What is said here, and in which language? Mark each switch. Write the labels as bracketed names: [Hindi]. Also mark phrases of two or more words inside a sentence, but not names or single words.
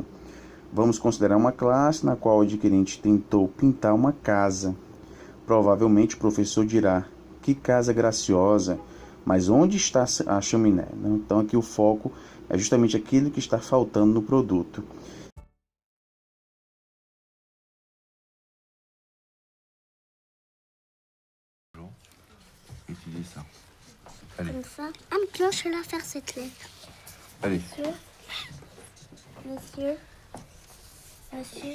[Portuguese] Vamos considerar uma classe na qual o adquirente tentou pintar uma casa. Provavelmente o professor dirá: que casa graciosa, mas onde está a chaminé? Então aqui o foco é justamente aquilo que está faltando no produto. [French] Étudier ça. Allez. Comme ça. Ah, maintenant, je vais la faire cette lettre. Allez. Monsieur.